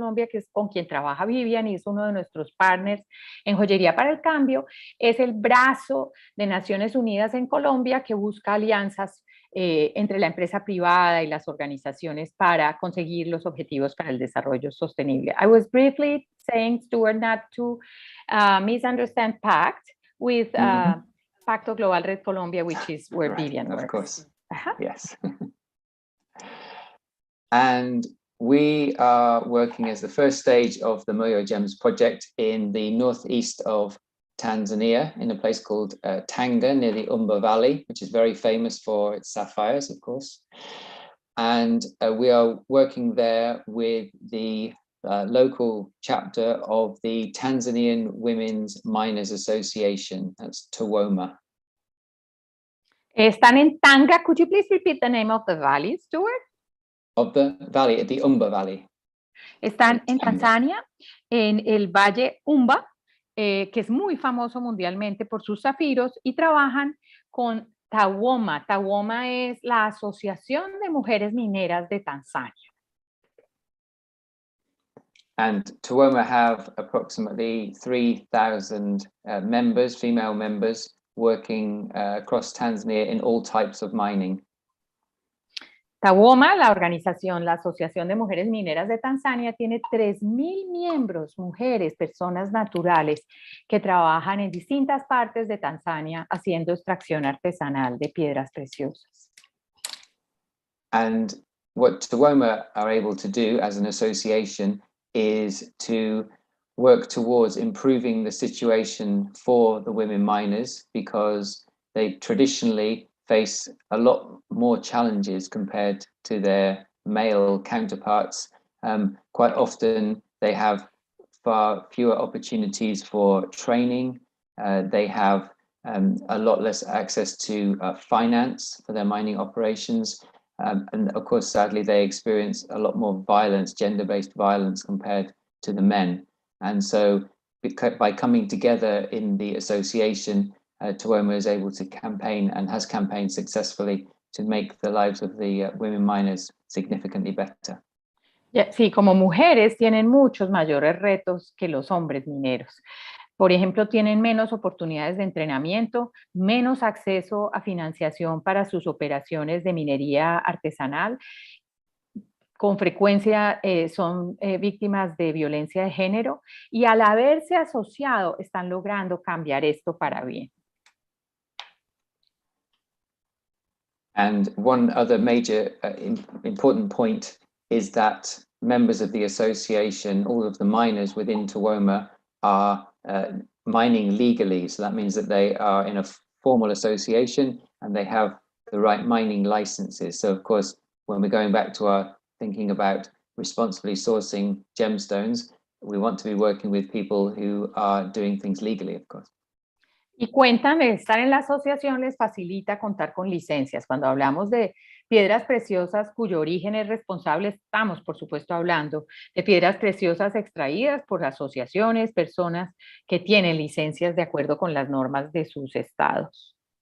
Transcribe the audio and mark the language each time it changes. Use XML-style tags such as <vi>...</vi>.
<es>que es con quien trabaja Vivian y es uno de nuestros partners en Joyería para el Cambio, es el brazo de Naciones Unidas en Colombia que busca alianzas entre la empresa privada y las organizaciones para conseguir los objetivos para el desarrollo sostenible.</es> <en>I was briefly saying, Stuart, not to misunderstand PACT with Pacto Global Red Colombia, which is where Right, Vivian works. Of course, yes. And we are working as the first stage of the Moyo Gems project in the northeast of Tanzania, in a place called Tanga, near the Umba Valley, which is very famous for its sapphires, of course. And we are working there with the local chapter of the Tanzanian Women's Miners Association, that's TAWOMA.</en> <es>Están en Tanga.</es> <en>Could you please repeat the name of the valley, Stuart? Of the valley, the Umba Valley.</en> <es>Están en Tanzania, en el Valle Umba, que es muy famoso mundialmente por sus zafiros, y trabajan con TAWOMA. TAWOMA es la Asociación de Mujeres Mineras de Tanzania.</es> <en>And TAWOMA have approximately 3,000 members, female members, working across Tanzania in all types of mining.</en> <es>TAWOMA, la organización, la Asociación de Mujeres Mineras de Tanzania, tiene 3,000 miembros, mujeres, personas naturales, que trabajan en distintas partes de Tanzania haciendo extracción artesanal de piedras preciosas.</es> <en>And what TAWOMA are able to do as an association is to work towards improving the situation for the women miners, because they traditionally face a lot more challenges compared to their male counterparts. Quite often they have far fewer opportunities for training. They have a lot less access to finance for their mining operations. And of course, sadly, they experience a lot more violence, gender-based violence compared to the men. And so by coming together in the association, TAWOMA is able to campaign and has campaigned successfully to make the lives of the women miners significantly better.</en> <es>Sí, como mujeres tienen muchos mayores retos que los hombres mineros. Por ejemplo, tienen menos oportunidades de entrenamiento, menos acceso a financiación para sus operaciones de minería artesanal. Con frecuencia son víctimas de violencia de género y al haberse asociado están logrando cambiar esto para bien.</es> <en>And one other major important point is that members of the association, all of the miners within TAWOMA, are mining legally. So that means that they are in a formal association and they have the right mining licenses. So of course, when we're going back to our thinking about responsibly sourcing gemstones, we want to be working with people who are doing things legally, of course.</en> <es>Y cuentan, estar en la asociación les facilita contar con licencias. Cuando hablamos de piedras preciosas cuyo origen es responsable, estamos, por supuesto, hablando de piedras preciosas extraídas por asociaciones, personas que tienen licencias de acuerdo con las normas de sus estados.</es>